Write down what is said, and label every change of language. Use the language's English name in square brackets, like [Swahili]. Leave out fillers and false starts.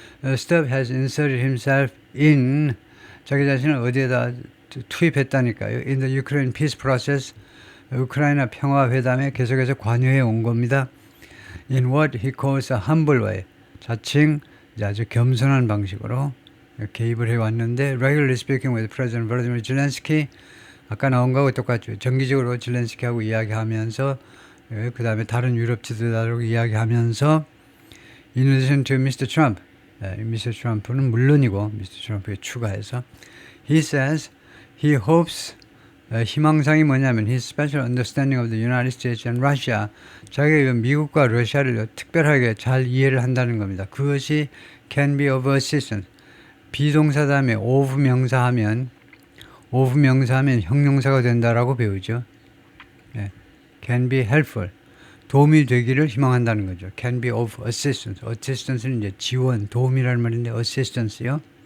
[English] Stubb has inserted himself in [Korean] 자기 자신을 어디에다 투입했다니까요. [English] In the Ukraine peace process, [Korean] 우크라이나 평화 회담에 계속해서 관여해 온 겁니다. [English] In what he calls a humble way, [Korean] 자칭 아주 겸손한 방식으로 개입을 해왔는데 [English] regularly speaking with President Volodymyr Zelensky [Korean] 아까 나온 거하고 똑같죠. 정기적으로 zelensky하고 이야기하면서 그 다음에 다른 유럽 지도자들하고 이야기하면서 [English] in addition to Mr. Trump, Mr. Trump는 [Korean] 물론이고 [English] Mr. Trump에 추가해서 he says he hopes [Korean] 희망상이 뭐냐면 [English] his special understanding of the United States and Russia [Korean] 자기가 미국과 러시아를 특별하게 잘 이해를 한다는 겁니다. 그것이 [English] can be of assistance [Korean] 비동사 다음에 of 명사하면 형용사가 된다라고 배우죠. [English] can be helpful [Korean] 도움이 되기를 희망한다는 거죠. [English] can be of assistance [Korean] assistance는 이제 지원 도움이라는 말인데 assistance요.